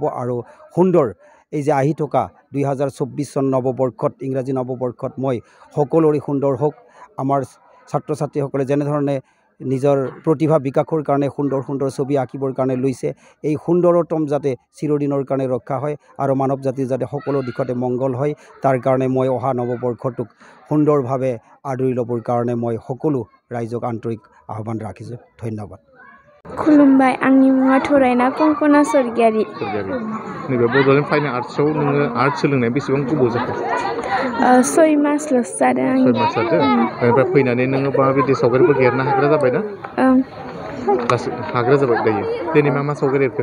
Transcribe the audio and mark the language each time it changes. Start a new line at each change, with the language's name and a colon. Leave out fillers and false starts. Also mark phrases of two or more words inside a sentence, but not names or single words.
Assamese: আৰু সুন্দৰ এই যে আহি থকা 2024 চন নৱবৰ্ষত, ইংৰাজী নৱবৰ্ষত মই সকলোৰে সুন্দৰ হওক, আমাৰ ছাত্ৰ ছাত্ৰীসকলে যেনেধৰণে নিজৰ প্ৰতিভা বিকাশৰ কাৰণে সুন্দৰ সুন্দৰ ছবি আঁকিবৰ কাৰণে লৈছে, এই সুন্দৰতম যাতে চিৰদিনৰ কাৰণে ৰক্ষা হয়, আৰু মানৱ জাতিৰ যাতে সকলো দিশতে মংগল হয়, তাৰ কাৰণে মই অহা নৱবৰ্ষটোক সুন্দৰভাৱে আদৰি ল'বৰ কাৰণে মই সকলো ৰাইজক আন্তৰিক আহ্বান ৰাখিছোঁ। ধন্যবাদ।
Bodo: खुलुमबाय, आंनि मुङा थरायना कंकना स्वर्गियारि। नैबे बड'लेण्ड फाइन आर्ट्सआव नोङो आर्ट सोलोंनाया बेसेबां गोबाव जाखो? 6 मासल'सो जादों आं। 6 मास जादों। ओमफ्राय फैनानै नोङो माबायदि सावगारिफोर एरनो हाग्रा जाबाय ना? गासै हाग्रा जाबाय दायो। दिनै मा सावगारि एरखो?